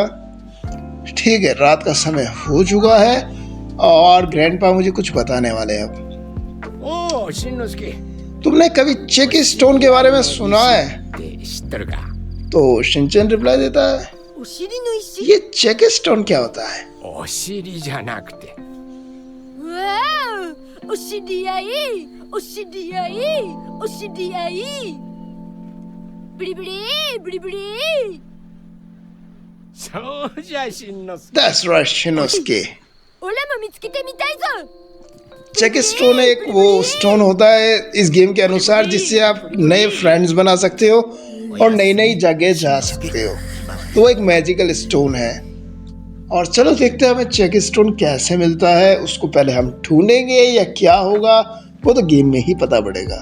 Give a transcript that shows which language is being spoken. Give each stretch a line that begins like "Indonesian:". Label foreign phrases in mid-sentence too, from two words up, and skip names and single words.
Hindi: ठीक है, रात का समय हो चुका है और ग्रैंडपा मुझे कुछ बताने वाले हैं। अब ओ शिनोसुके, तुमने कभी
English: check stone
Hindi: के बारे में सुना है? तो शिनचैन रिप्लाई देता है, ये
English: check stone
Hindi: क्या होता है?
Japanese: お尻じゃなくて、お知り合い、お知り合い、お知り合い。ブリブリ、ブリブリ。そうじゃしんのすけ。
English: That's right, शिनोसुके।
Japanese: 俺も見つけてみたいぞ。
English: check stone
Hindi: एक वो स्टोन होता है इस गेम के अनुसार जिससे आप नए फ्रेंड्स बना सकते हो और नई नई जगह जा सकते हो। तो वो एक
English: magical stone
Hindi: है और चलो देखते हैं हमें
English: check stone
Hindi: कैसे मिलता है। उसको पहले हम ढूंढेंगे या क्या होगा वो तो गेम में ही पता पड़ेगा।